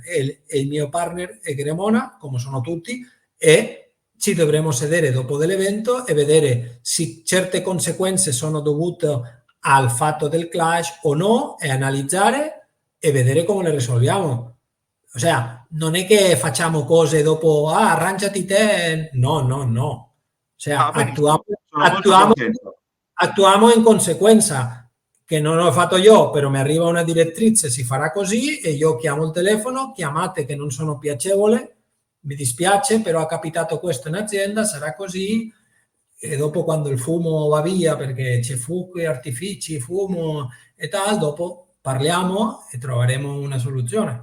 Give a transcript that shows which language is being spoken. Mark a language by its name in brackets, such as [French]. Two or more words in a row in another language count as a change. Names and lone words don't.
[Italian] E il mio partner è Cremona, come sono tutti, e ci dovremo sedere dopo dell'evento e vedere se certe conseguenze sono dovute al fatto del clash o no e analizzare e vedere come le risolviamo. [Spanish] O sea, [Italian] non è che facciamo cose dopo, ah, arrangiati te. [Spanish] No, no, no. O sea, [Italian] Ah, benissimo, sono molto contento. attuiamo in conseguenza, che non ho fatto io, però mi arriva una direttrice, si farà così e io chiamo il telefono, chiamate che non sono piacevole, mi dispiace, però ha capitato questo in azienda, sarà così e dopo quando il fumo va via perché c'è fuoco, artifici, fumo e tal, dopo parliamo e troveremo una soluzione.